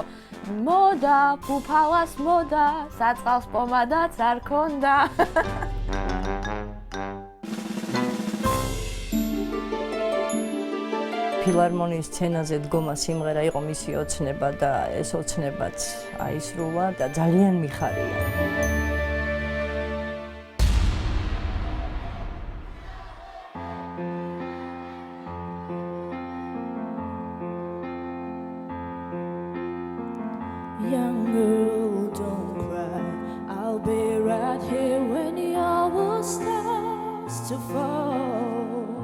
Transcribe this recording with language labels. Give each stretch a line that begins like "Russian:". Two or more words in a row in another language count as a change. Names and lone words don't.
Georgian: მოდა, ფუფალას მოდა, საწყალს პომადაც არ ქონდა. ფილარმონიის სცენაზე დგომა სიმღერა იყო მისი ოცნება და ეს ოცნებაც აისრულა და ძალიან მიხარია.
English: Young girl, don't cry. I'll be right here when your world starts to fall.